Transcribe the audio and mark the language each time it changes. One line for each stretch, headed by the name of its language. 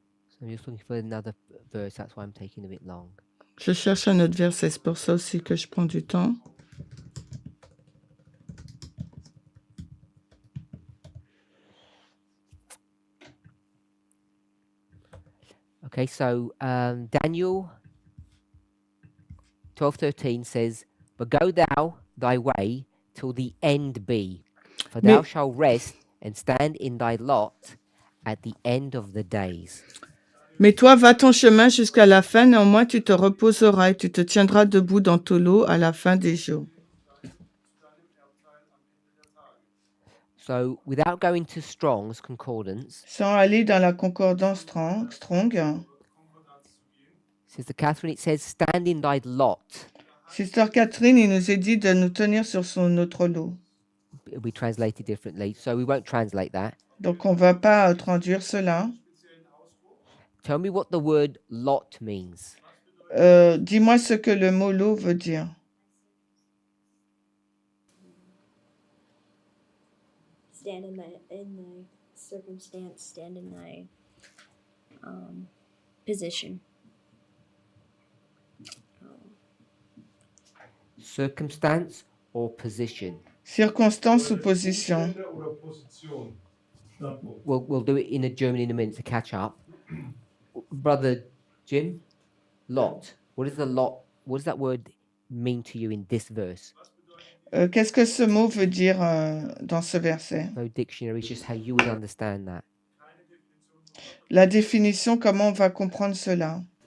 English: so I'm just looking for another verse, that's why I'm taking a bit long.
French: je cherche un autre verset, c'est pour ça aussi que je prends du temps.
English: Okay, so Daniel 12:13 says, "But go thou thy way till the end be, for thou shalt rest and stand in thy lot at the end of the days."
French: Mais toi, va ton chemin jusqu'à la fin, néanmoins tu te reposeras et tu te tiendras debout dans ton lot à la fin des jours.
English: So without going to Strong's Concordance,
French: Sans aller dans la concordance Strong,
English: Sister Catherine, it says, "Stand in thy lot."
French: Sister Catherine, il nous est dit de nous tenir sur notre lot.
English: It'll be translated differently, so we won't translate that.
French: Donc on va pas traduire cela.
English: Tell me what the word lot means.
French: Dis-moi ce que le mot lot veut dire.
English: Stand in the circumstance, stand in thy position. Circumstance or position.
French: Circonstance ou position.
German: Umstände oder Position. Standpunkt.
English: We'll do it in a German in a minute to catch up. Brother Jim, lot. What does that word mean to you in this verse?
French: Qu'est-ce que ce mot veut dire dans ce verset?
English: No dictionary, it's just how you would understand that.
French: La définition, comment on va comprendre cela?